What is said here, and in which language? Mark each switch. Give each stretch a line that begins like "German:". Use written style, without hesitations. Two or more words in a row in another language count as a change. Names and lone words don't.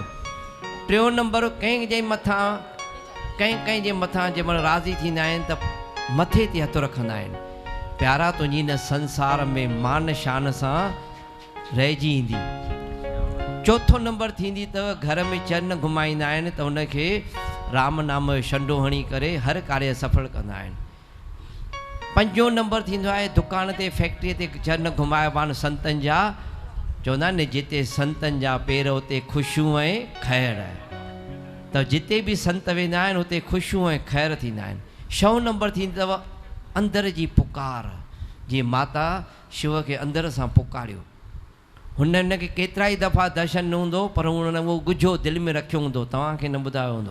Sindhi: 3 नंबर कंहिंजे मथां कंहिंजे मथां जंहिं महिल राज़ी थींदा आहिनि त मथे ते हथु रखंदा आहिनि। प्यारा तुंहिंजी हिन संसार में मान शान सां रहिजी ईंदी। 4 नंबर थींदी अथव घर में चरण घुमाईंदा आहिनि त उनखे राम नाम जो छंडो हणी करे हर कार्य सफल कंदा आहिनि। 5 नंबर थींदो आहे दुकान ते फैक्ट्रीअ ते चरण घुमाइबा आहिनि संतनि जा, चवंदा आहिनि जिते संतनि जा पेर उते ख़ुशियूं ऐं ख़ैर, त जिते बि संत वेंदा आहिनि उते ख़ुशियूं ऐं ख़ैर थींदा आहिनि। 6 नंबर थींदी अथव अंदर जी पुकार, जीअं माता शिव खे अंदर सां पुकारियो, हुनखे केतिरा ई दफ़ा दर्शन न हूंदो, पर हुन उहो गुझो दिलि में रखियो हूंदो, तव्हांखे न ॿुधायो हूंदो।